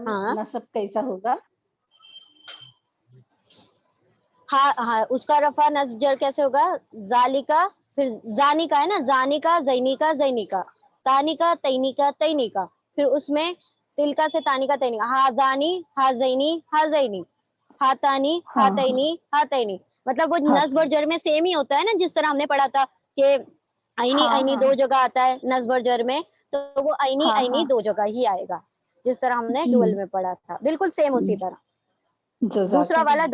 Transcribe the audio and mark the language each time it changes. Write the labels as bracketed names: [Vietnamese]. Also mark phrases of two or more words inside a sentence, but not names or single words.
[Urdu] ہاں نصب کیسا ہوگا؟ ہاں ہاں اس کا رفع نصب جر کیسے ہوگا؟ ذالکا، پھر زانی کا ہے نا، زانی کا زینی کا زینی کا، تانی کا تینی کا تینی کا، پھر اس میں تلکا سے تانی کا تینی کا، [Arabic] ہاذانی ہازینی ہازینی، ہاتانی [Urdu] ہاں ہاں [Arabic] ہاتینی ہاتینی. [Urdu] مطلب وہ نصب اور ہاتانی، جر میں سیم ہی ہوتا ہے نا، جس طرح ہم نے پڑھا تھا کہ عینی ہاں عینی ہاں دو جگہ آتا ہے نصب اور جر میں، تو وہ عینی ہاں عینی ہاں دو جگہ ہی آئے گا، جس طرح ہم نے جی ڈوئل میں پڑھا تھا، بالکل سیم اسی طرح. جزاک دوسرا والا